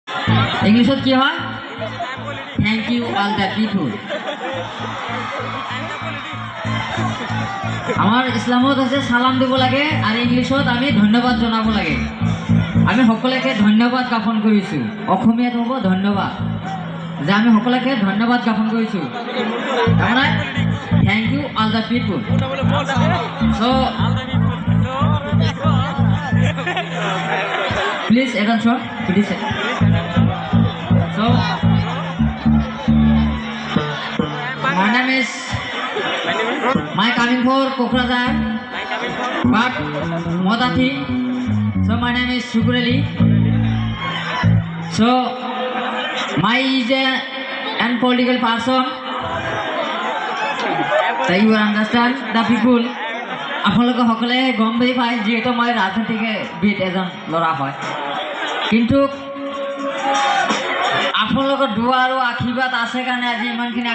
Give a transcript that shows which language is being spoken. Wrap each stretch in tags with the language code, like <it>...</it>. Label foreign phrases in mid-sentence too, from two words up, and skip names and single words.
<as>ইংলিশত কি হয়?</as> <en>Thank you all the people.</en> <as>আমাৰ ইছলামত হৈছে সালাম দিব লাগে আৰু ইংলিশত আমি ধন্যবাদ জনাব লাগে। আমি সকলোকে ধন্যবাদ জ্ঞাপন কৰিছোঁ। অসমীয়াত হ'ব ধন্যবাদ, যে আমি সকলোকে ধন্যবাদ জ্ঞাপন কৰিছোঁ।</as> <en>তাৰমানে thank you all the people. So please attention please. So my name is coming for Kokrajhar but Modathi. So my name is Shukur Ali. So my is an political person. So you understand the people.</en> <as>আপোনালোকে সকলে গম পাই যিহেতু মই ৰাজনীতিক বিদ এজন ল'ৰা হয়, কিন্তু আপোনালোকৰ দুৱা আৰু আশীৰ্বাদ আছে কাৰণে আজি ইমানখিনি</as>